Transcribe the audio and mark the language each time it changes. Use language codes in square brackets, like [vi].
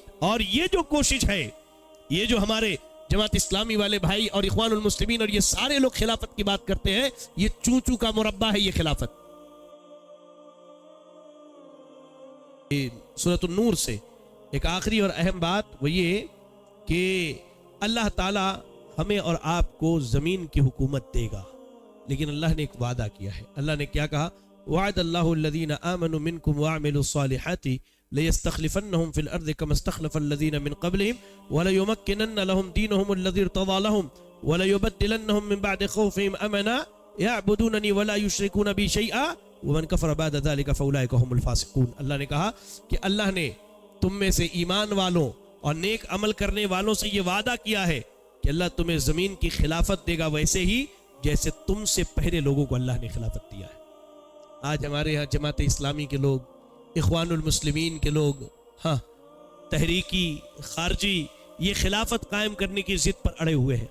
[ur] اور یہ جو کوشش ہے, یہ جو ہمارے جماعت اسلامی والے بھائی اور اخوان المسلمین اور یہ سارے لوگ خلافت کی بات کرتے ہیں, یہ چونچو کا مربع ہے یہ خلافت. سورۃ النور سے ایک آخری اور اہم بات وہ یہ کہ اللہ تعالی ہمیں اور آپ کو زمین کی حکومت دے گا, لیکن اللہ نے ایک وعدہ کیا ہے. اللہ نے کیا کہا, [ar] وعد اللہ الذین آمنوا منکم وعملوا الصالحات ليستخلفنهم في الارض كما استخلف الذين من قبلهم وليمكنن لهم دينهم الذي ارتضى لهم وليبدلنهم من بعد خوفهم امنا يعبدونني ولا يشركون بي شيئا ومن كفر بعد ذلك فاولئك هم الفاسقون. [ur] اللہ نے کہا کہ اللہ نے تم میں سے ایمان والوں اور نیک عمل کرنے والوں سے یہ وعدہ کیا ہے کہ اللہ تمہیں زمین کی خلافت دے گا ویسے ہی جیسے تم سے پہلے لوگوں کو اللہ نے خلافت دیا ہے. آج ہمارے یہاں جماعت اسلامی کے لوگ, اخوان المسلمین کے لوگ, ہاں تحریکی خارجی یہ خلافت قائم کرنے کی ضد پر اڑے ہوئے ہیں.